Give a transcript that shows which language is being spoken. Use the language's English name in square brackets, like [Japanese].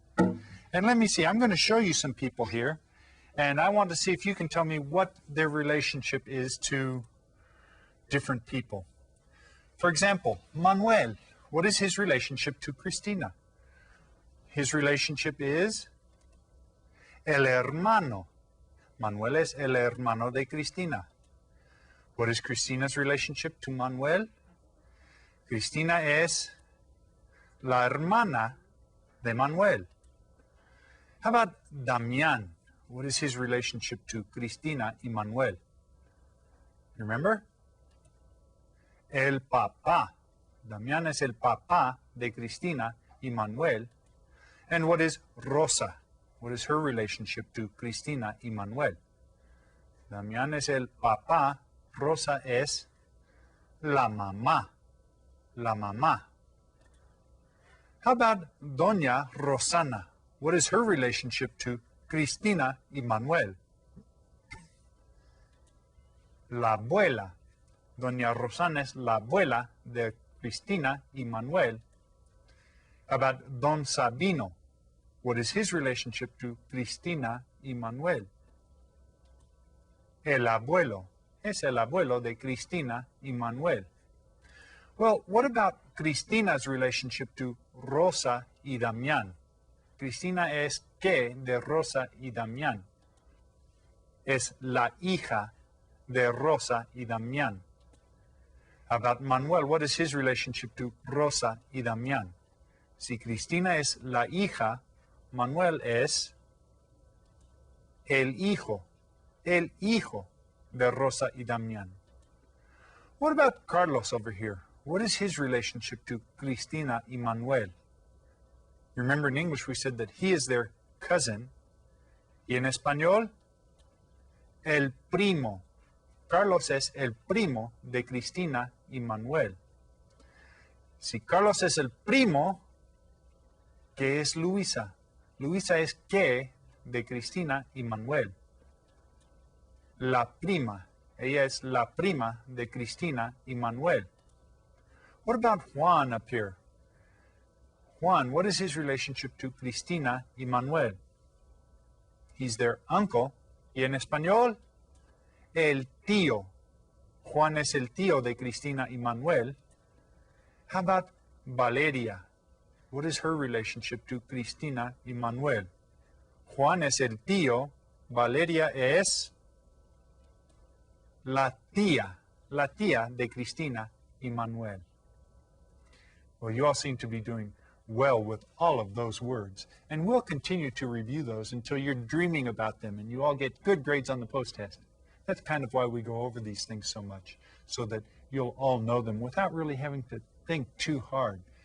[English] And let me see, I'm going to show you some people here, and I want to see if you can tell me what their relationship is to different people. For example, Manuel, what is his relationship to Cristina? His relationship is [Spanish] el hermano. Manuel es el hermano de Cristina. [English] What is Cristina's relationship to Manuel? [Spanish] Cristina es la hermana de Manuel. [English] How about Damián? What is his relationship to Cristina y Manuel? [Spanish] Remember? El papá. Damián es el papá de Cristina y Manuel. [English] And what is Rosa? What is her relationship to Cristina y Manuel? [Spanish] Damián es el papá, Rosa es la mamá. La mamá. [English] How about [Spanish] Doña Rosana? [English] What is her relationship to Cristina y Manuel? [Spanish] La abuela. Doña Rosana es la abuela de Cristina y Manuel. [English] How about Don Sabino? What is his relationship to Cristina y Manuel? [Spanish] El abuelo. Es el abuelo de Cristina y Manuel. [English] Well, what about Cristina's relationship to Rosa y Damián? [Spanish] Cristina es ¿qué de Rosa y Damián? Es la hija de Rosa y Damián. [English] About Manuel, what is his relationship to Rosa y Damián? [Spanish] Si Cristina es la hija, Manuel es el hijo de Rosa y Damián. [English] What about Carlos over here? What is his relationship to Cristina y Manuel? Remember in English we said that he is their cousin. [Spanish] Y en español, el primo. Carlos es el primo de Cristina y Manuel. Si Carlos es el primo, ¿qué es Luisa? Luisa es ¿qué de Cristina y Manuel? La prima. Ella es la prima de Cristina y Manuel. [English] What about Juan up here? Juan, what is his relationship to Cristina y Manuel? He's their uncle. [Spanish] Y en español, el tío. Juan es el tío de Cristina y Manuel. [English] How about Valeria? What is her relationship to Cristina y Manuel? [Spanish] Juan es el tío. Valeria es la tía de Cristina y Manuel. [English] Well, you all seem to be doing well with all of those words, and we'll continue to review those until you're dreaming about them and you all get good grades on the post-test. That's kind of why we go over these things so much, so that you'll all know them without really having to think too hard.